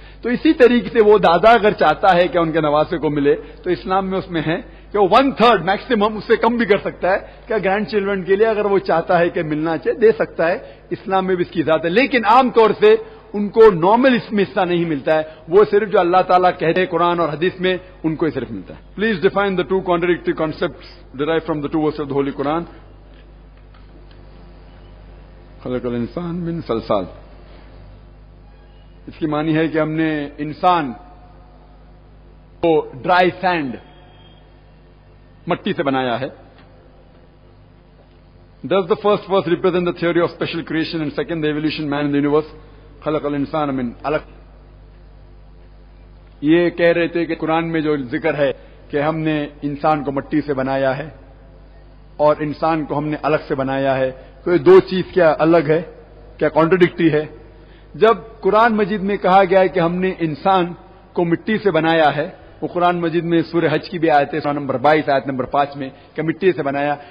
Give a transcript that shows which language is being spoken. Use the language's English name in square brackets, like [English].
[Urdu] تو اسی طریقے سے وہ دادا اگر چاہتا ہے کہ ان کے نواسے کو ملے تو اسلام میں اس میں ہے کہ وہ 1/3 میکسیمم، اس سے کم بھی کر سکتا ہے کہ گرینڈ چلڈرن کے لیے اگر وہ چاہتا ہے کہ ملنا چاہے دے سکتا ہے. اسلام میں بھی اس کی اجازت ہے، لیکن عام طور سے ان کو نارمل اس میں حصہ نہیں ملتا ہے، وہ صرف جو اللہ تعالیٰ کہتے ہیں قرآن اور حدیث میں ان کو ہی صرف ملتا ہے. [English] Please define the 2 contradictory concepts derived from the 2 verses of the Holy Quran. [Arabic] خلق الانسان من صلصال، [Urdu] اس کی معنی ہے کہ ہم نے انسان کو ڈرائی سینڈ مٹی سے بنایا ہے. [English] Does the first verse represent the theory of special creation and second the evolution man in the universe? [Arabic] خلق الانسان من علق. [Urdu] یہ کہہ رہے تھے کہ قرآن میں جو ذکر ہے کہ ہم نے انسان کو مٹی سے بنایا ہے اور انسان کو ہم نے الگ سے بنایا ہے، تو یہ دو چیز کیا الگ ہے، کیا کانٹرڈکٹری ہے؟ جب قرآن مجید میں کہا گیا ہے کہ ہم نے انسان کو مٹی سے بنایا ہے، وہ قرآن مجید میں سورہ حج کی بھی آیت ہے، سورہ نمبر 22 آیت نمبر 5 میں کہ مٹی سے بنایا.